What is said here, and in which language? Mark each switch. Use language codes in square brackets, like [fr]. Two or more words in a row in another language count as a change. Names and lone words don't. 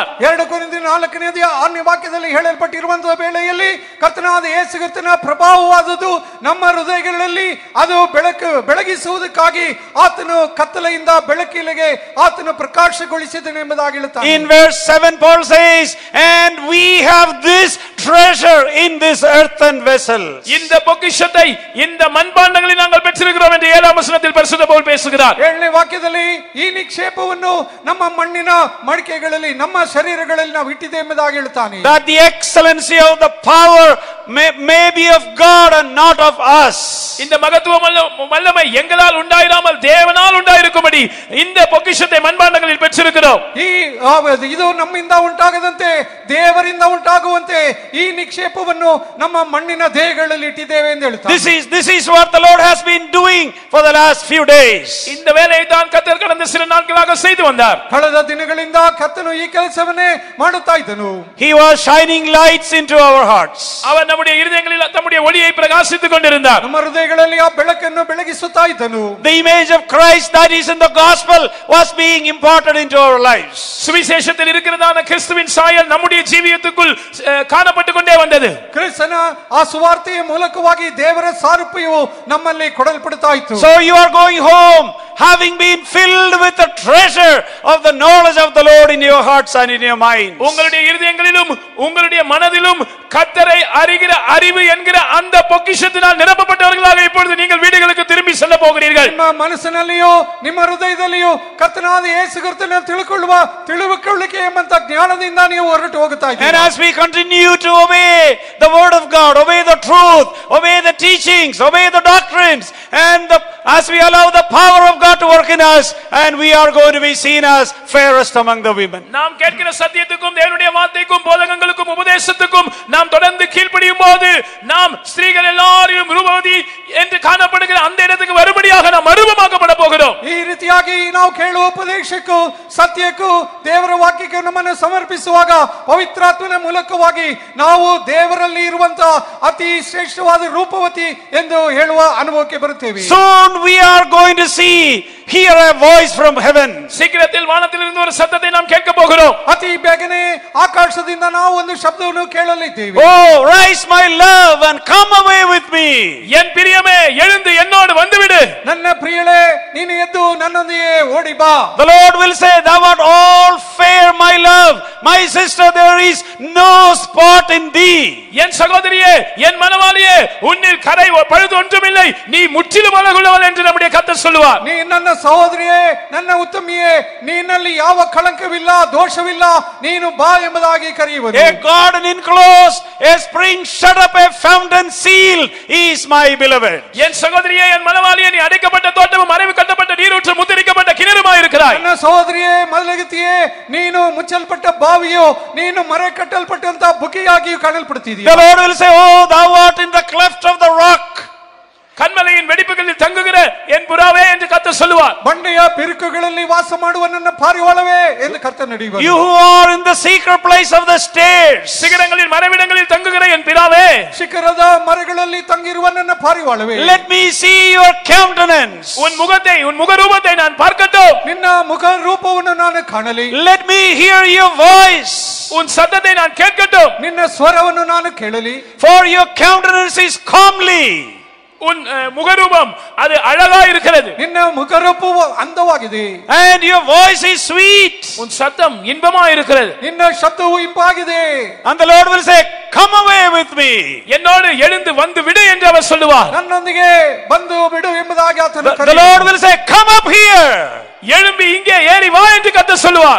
[kn] 2 ಕೊರಿಂಥಿಯರ 4ನೇ 6ನೇ ವಾಕ್ಯದಲ್ಲಿ ಹೇಳಲ್ಪಟ್ಟಿರುವಂತಹ ವೇಳೆಯಲ್ಲಿ ಕರ್ತನಾದ ಯೇಸು ಕ್ರಿಸ್ತನ ಪ್ರಭಾವವಾದದ್ದು ನಮ್ಮ ಹೃದಯಗಳಲ್ಲಿ ಅದು ಬೆಳಗಿಸುವುದಕ್ಕಾಗಿ ಆತನು ಕತ್ತಲೆಯಿಂದ ಬೆಳಕಿಗೆ ಆತನು ಪ್ರಕಾಶಗೊಳಿಸಿದನು ಎಂಬುದಾಗಿ ಹೇಳುತ್ತಾನೆ. [en] In verse 7 Paul says, and we have this treasure in this earthen vessel. [ta] இந்த பொக்கிஷத்தை இந்த மண்பாண்டங்களில் நாங்கள் பெற்றிருக்கிறோம் என்று 7ஆம் வசனத்தில் பரிசுத்த பவுல் பேசுகிறார். [kn] 7ನೇ ವಾಕ್ಯದಲ್ಲಿ ಈ ನಿಕ್ಷೇಪವನ್ನು ನಮ್ಮ ಮಣ್ಣಿನ ಮಡಿಕೆಗಳಲ್ಲಿ, ನಮ್ಮ ಶರೀರಗಳಲ್ಲಿ ನಾವು ಇಟ್ಟಿದ್ದೇವೆ ಎಂಬುದಾಗಿ ಹೇಳುತ್ತಾನೆ. [en] That the excellency of the power may be of God and not of us. [ta] இந்த மகத்துவம் வல்லமை எங்களால் உண்டாயிராமல் தேவனால் உண்டாயிருக்கும்படி இந்த பொக்கிஷத்தை மண்பாண்டங்களில் பெற்றிருக்கிறோம். [kn] ಇದು ನಮ್ಮಿಂದ ಉಂಟಾಗದಂತೆ ದೇವರಿಂದ ಉಂಟಾಗುವಂತೆ ಈ ನಿಕ್ಷೇಪವನ್ನು ನಮ್ಮ ಮಣ್ಣಿನ ದೇಹಗಳಲ್ಲಿ ಇಟ್ಟಿದ್ದೇವೆ ಎಂದು ಹೇಳುತ್ತಾರೆ. [en] This is what the Lord has been doing for the last few days. [ta] இந்த வேலையை தான் கர்த்தர் கடந்த சில நாட்களாக செய்து வந்தார். [kn] ಕಳೆದ ದಿನಗಳಿಂದ ಕರ್ತನು ಈ ಕೆಲಸವನ್ನೇ ಮಾಡುತ್ತಾ ಇದ್ದನು. [en] He was shining lights into our hearts. [ta] அவர் நம்முடைய இருதயங்களில் தம்முடைய ஒளியை பிரகாசித்துக் கொண்டிருந்தார். [kn] ನಮ್ಮ ಹೃದಯಗಳಲ್ಲಿ ಆ ಬೆಳಕನ್ನು ಬೆಳಗಿಸುತ್ತಾ ಇದ್ದನು. [en] The image of Christ that is in the gospel was being imparted into our lives. [ta] சுவிசேஷத்தில் இருக்கிறதான கிறிஸ்துவின் சாயல் நம்முடைய ஜீவியத்துக்குள் காணப்பட்டு கொண்டே வந்தது. [kn] ಕ್ರಿಸ್ತನ ಆ ಸುವಾರ್ತೆಯ ಮೂಲಕವಾಗಿ ದೇವರ ಸಾರೂಪ್ಯವು ನಮ್ಮಲ್ಲಿ ಕೊಡಲ್ಪಡುತ್ತಾ ಇತ್ತು. [en] So you are going home having been filled with the treasure of the knowledge of the Lord in your hearts and in your minds. [ta] உங்களுடைய இருதயங்களிலும் உங்களுடைய மனதிலும் கர்த்தரை அறிகிற அறிவு என்கிற அந்த பொக்கிஷத்தினால் நிரப்பப்பட்டவர்களாக இப்பொழுது நீங்கள் வீடுகளுக்கு திரும்பி செல்ல போகிறீர்கள். [kn] ನಿಮ್ಮ ಮನಸ್ಸಿನಲ್ಲಿಯೂ ನಿಮ್ಮ ಹೃದಯದಲ್ಲಿಯೂ ಕರ್ತನಾದ ಯೇಸು ಕ್ರಿಸ್ತನನ್ನು ತಿಳ್ಕೊಳ್ಳುವ ತಿಳುವಳಿಕೆ ಎಂಬಂತ ಜ್ಞಾನದಿಂದ ನೀವು ಹೊರಟು ಹೋಗುತ್ತಾ ಇದ್ದೀರಿ. [en] And as we continue to obey the word of God, obey the truth, obey the teachings, obey the doctrines, and as we allow the power of God to work in us, and we are going to be seen as fairest among the women. [ta] நாம் கேட்கிற சத்தியத்துக்கும் தேவனுடைய வார்த்தைக்கும் போதகங்களுக்கும் உபதேசத்துக்கும் நாம் தொடர்ந்து கீழ்ப்படியும் போது நாம் ஸ்திரீகள் எல்லாரும் ரூபவதி என்று காணப்படுகிற அந்த இடத்துக்கு வரும்படி மறுபடியாக நாம் மறுரூபமாக்கப்பட போகிறோம். [kn] ಈ ರೀತಿಯಾಗಿ ನಾವು ಕೇಳುವ ಉಪದೇಶಕ್ಕೂ ಸತ್ಯಕ್ಕೂ ದೇವರ ವಾಕ್ಯಕ್ಕೆ ನಮ್ಮನ್ನು ಸಮರ್ಪಿಸುವಾಗ ಪವಿತ್ರಾತ್ಮನ ಮೂಲಕವಾಗಿ ನಾವು ದೇವರಲ್ಲಿ ಇರುವಂತಹ ಅತಿ ಶ್ರೇಷ್ಠವಾದ ರೂಪವತಿ ಎಂದು ಹೇಳುವ ಅನುಭವಕ್ಕೆ ಬರುತ್ತೇವೆ. [en] Soon we are going to hear a voice from heaven. [ta] சீக்கிரத்தில் வானத்திலிருந்து ஒரு சத்தத்தை நாம் கேட்க போகிறோம். [kn] ಅತಿ ಬೇಗನೆ ಆಕಾಶದಿಂದ ನಾವು ಒಂದು ಶಬ್ದವನ್ನು ಕೇಳಲಿದ್ದೇವೆ. [en] Oh, rise my love and come away with me. [ta] என் பிரியமே எழுந்து என்னோடு வந்துவிடு. [kn] ನನ್ನ ಪ್ರಿಯಳೇ ನೀನು ಎದ್ದು ನನ್ನೊಂದಿಗೆ ಓಡಿ ಬಾ. [en] The Lord will say, thou art all fair, my love. My sister, there is no spot in thee. [ta] என் சகோதரியே, என் மனவாளியே, உன்னில் கரை பழுது ஒன்றுமில்லை, நீ முற்றிலும் அழகுள்ளவள் என்று நம்முடைய கர்த்தர் சொல்லுவார். [kn] ನೀ ನನ್ನ ಸಹೋದರಿಯೇ, ನನ್ನ ಉತ್ತಮಿಯೇ, ನಿನ್ನಲ್ಲಿ ಯಾವ ಕಳಂಕವಿಲ್ಲ, ದೋಷವಿಲ್ಲ, ನೀನು ಬಾ ಎಂಬುದಾಗಿ ಕರೆಯುವನು. [en] A garden enclosed, a spring shut up, a fountain sealed is my beloved. [ta] என் சகோதரியே, என் மனவாளியே, நீ அடைக்கப்பட்ட தோட்டமும் மறைவு கட்டப்பட்ட நீரூற்று முத்திரிக்கப்பட்ட கிணறுமாய் இருக்கிறாய். [kn] ನನ್ನ ಸಹೋದರಿಯೇ, ಮೊದಲಗತಿಯೇ, ನೀನು ಮುಚ್ಚಲ್ಪಟ್ಟ ಬಾವಿಯೋ, ನೀನು ಮರೆ ಕಟ್ಟಲ್ಪಟ್ಟಂತ ಬುಕಿಯಾಗಿ ಕಾಣಲ್ಪಡುತ್ತಿದ್ದೀಯ. [en] The Lord will say, oh, thou art in the cleft of the rock. [ta] கண்மலையின் வெடிப்புகளில் தங்குகிற என் புறாவே என்று கர்த்தர் சொல்லுவார். [kn] ಬಂಡೆಯ ಬಿರುಕುಗಳಲ್ಲಿ ವಾಸ ಮಾಡುವ ನನ್ನ ಪಾರಿವಾಳವೇ ಎಂದು ಕರ್ತನು ನುಡಿಯುವನು. [en] You who are in the secret place of the stairs. [ta] சிகரங்களில் மறைவிடங்களில் தங்குகிற என் பிராவே, [kn] ಶಿಖರದ ಮರಗಳಲ್ಲಿ ತಂಗಿರುವ ನನ್ನ ಪಾರಿವಾಳವೇ, [en] let me see your countenance. [ta] உன் முகரூபத்தை நான் பார்க்கட்டும். [kn] ನಿನ್ನ ಮುಖ ರೂಪವನ್ನು ನಾನು ಕಾಣಲಿ. [en] Let me hear your voice. [ta] உன் சத்தத்தை நான் கேட்கட்டும். [kn] ನಿನ್ನ ಸ್ವರವನ್ನು ನಾನು ಕೇಳಲಿ. [en] For your countenance is comely. [ta] உன் முகரூபம் அது அழகா இருக்கிறது. [kn] ನಿನ್ನ ಮುಖರೂಪವು ಅಂದವಾಗಿದೆ. [en] And your voice is sweet. [ta] உன் சத்தம் இன்பமா இருக்கிறது. [kn] ನಿನ್ನ ಶಬ್ದವು ಇಂಪಾಗಿದೆ. [en] And the Lord will say, come away with me. [ta] என்னோடு எழுந்து வந்து விடு என்று அவர் சொல்லுவார். [kn] ನನ್ನೊಂದಿಗೆ ಬಂದು ಬಿಡು ಎಂಬುದಾಗಿ ಆತನು [en] The [kn] ಕರೆಯುವನು. [en] Lord will say, come up here. [ta] எழும்பி இங்கே ஏறி வா என்று கர்த்தர் சொல்லுவார்.